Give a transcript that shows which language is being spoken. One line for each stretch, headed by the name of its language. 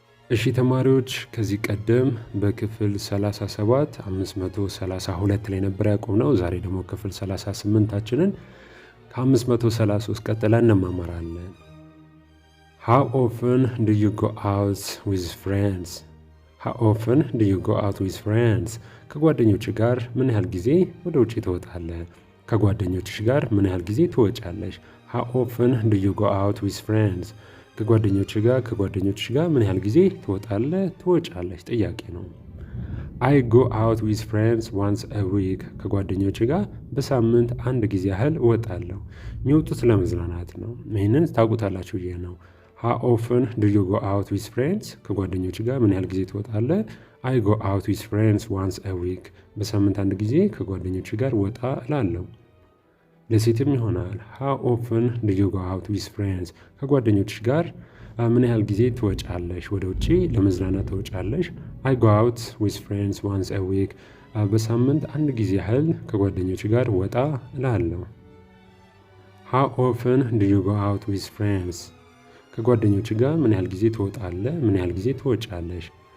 Amharic: እሺ ተማሪዎች ከዚህ ቀደም በክፍል 37 532 ላይ ነበር ያቆምነው። ዛሬ ደግሞ ክፍል 38ችንን ከ533 ቀጥለን እንማማራለን።
English: How often do you go out with friends? How often do you go out with friends?
Amharic: ከጓደኞች ጋር ምን ያህል ጊዜ ወደ ውጪ ትወጣለህ? ከጓደኞችሽ ጋር ምን ያህል ጊዜ ትወጫለሽ?
English: How often do you go out with friends?
Amharic: ከጓደኞችሽ ጋር ምን ያህል ጊዜ ትወጣለህ ትወጫለሽ? ጥያቄ ነው።
English: I go out with friends once a week.
Amharic: ከጓደኞቼ ጋር በሳምንት አንድ ጊዜ ያህል እወጣለሁ። የሚወጡት ለመዝናናት ነው። ይህንን ታውቁታላችሁ ብዬ ነው።
English: How often do you go out with friends?
Amharic: ከጓደኞች ጋር ምን ያህል ጊዜ ትወጣለህ?
English: I go out with friends once a week.
Amharic: በሳምንት አንድ ጊዜ ከጓደኞች ጋር ወጣ እላለሁ። ለሴትም ይሆናል።
English: How often do you go out with friends?
Amharic: ከጓደኞች ጋር ምን ያህል ጊዜ ትወጫለሽ? ወደ ውጪ ለመዝናናት ትወጫለሽ?
English: I go out with friends once a week.
Amharic: በሳምንት አንድ ጊዜ ያህል ከጓደኞች ጋር ወጣ እላለሁ።
English: How often do you go out with friends?
Amharic: ከጓደኞች ጋር ምን ያህል ጊዜ ትወጣለህ? ምን ያህል ጊዜ ትወጫለሽ?